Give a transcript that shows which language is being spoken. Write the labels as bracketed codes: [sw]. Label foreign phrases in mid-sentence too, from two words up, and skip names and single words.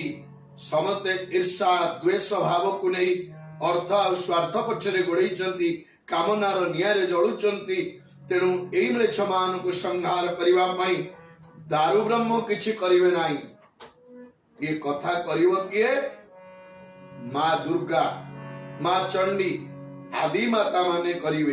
[or] ସମତେ ଈର୍ଷା ଦ୍ୱେଷ ଭାବ କୋ ନହିଁ ଅର୍ଥ ଔର ସ୍ୱାର୍ଥ ପଛରେ ଗୋଡ଼େଇଚନ୍ତି, କାମନାର ନିଆରେ ଜଳୁଚନ୍ତି। ତେଣୁ ଏଇ ମ୍ଲେଚ୍ଛ ମାନ କୋ ସଂହାର କରିବା ପଇ ଦାରୁ ବ୍ରହ୍ମ କିଛି କରିବେ ନାହିଁ। ଏ କଥା କରିବ କିଏ? ମା ଦୁର୍ଗା, ମା ଚଣ୍ଡୀ ଆଦି ମାତା ମାନେ କରିବେ।